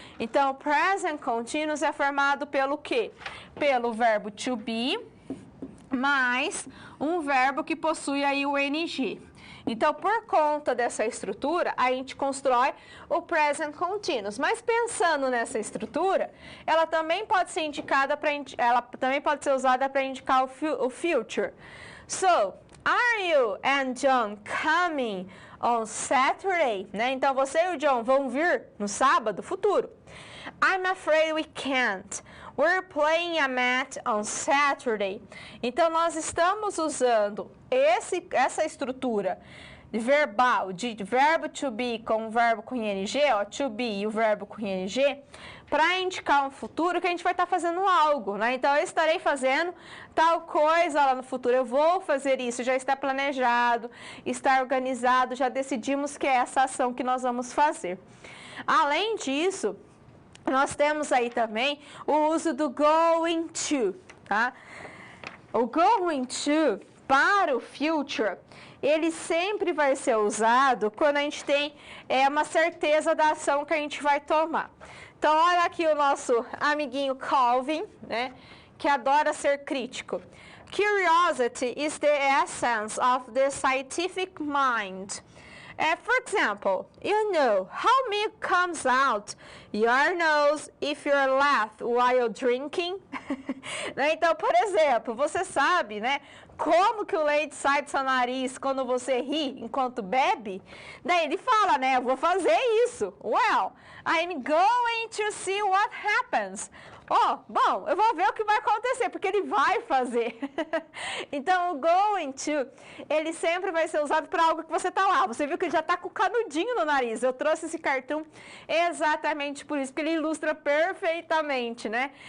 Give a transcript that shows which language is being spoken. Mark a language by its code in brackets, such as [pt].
[pt] Então, present continuous é formado pelo quê? Pelo verbo to be, mais um verbo que possui aí o ing. Então, por conta dessa estrutura, a gente constrói o present continuous. Mas pensando nessa estrutura, ela também pode ser indicada ela também pode ser usada para indicar o future. [en] So, are you and John coming on Saturday? [pt] Né? Então, você e o John vão vir no sábado, futuro. [en] I'm afraid we can't. We're playing a match on Saturday. [pt] Então, nós estamos usando essa estrutura verbal de verbo to be com o verbo com ing, ó, to be e o verbo com ing, para indicar um futuro que a gente vai estar fazendo algo, né? Então, eu estarei fazendo tal coisa lá no futuro, eu vou fazer isso, já está planejado, está organizado, já decidimos que é essa ação que nós vamos fazer. Além disso, nós temos aí também o uso do going to, tá? O going to para o future, ele sempre vai ser usado quando a gente tem uma certeza da ação que a gente vai tomar. Então, olha aqui o nosso amiguinho Calvin, né, que adora ser crítico. [en] Curiosity is the essence of the scientific mind. For example, you know how milk comes out your nose if you're laughed while drinking? [pt] Então, por exemplo, você sabe, né, como que o leite sai do seu nariz quando você ri enquanto bebe? Daí ele fala, né, eu vou fazer isso. [en] Well, I'm going to see what happens. [pt] Bom, eu vou ver o que vai acontecer, porque ele vai fazer. Então, o going to, ele sempre vai ser usado para algo que você está lá. Você viu que ele já está com o canudinho no nariz. Eu trouxe esse cartoon exatamente por isso, porque ele ilustra perfeitamente, né?